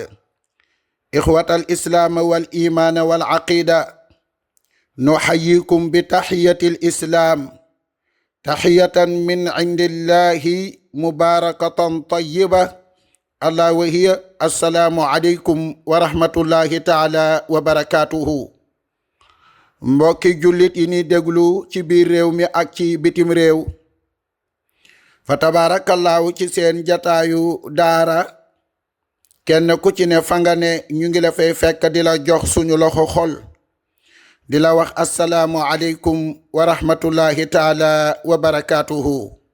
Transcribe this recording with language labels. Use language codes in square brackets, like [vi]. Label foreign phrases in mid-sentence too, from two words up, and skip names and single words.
[ar] إخوة الإسلام والإيمان والعقيدة، نحييكم بتحية الإسلام، تحية من عند الله مباركة طيبة، ألا وهي السلام عليكم ورحمة الله تعالى وبركاته. [wo] mbokki jullit yi ni déglu ci biir réew mi ak ci bitim réew, fa tabaarakallaahu ci seen jataayu daara, kenn ku ci ne fa nga ne ñu ngi la fay fekk di la jox suñu loxo xol, di la wax [ar] السلام عليكم ورحمة الله تعالى وبركاته.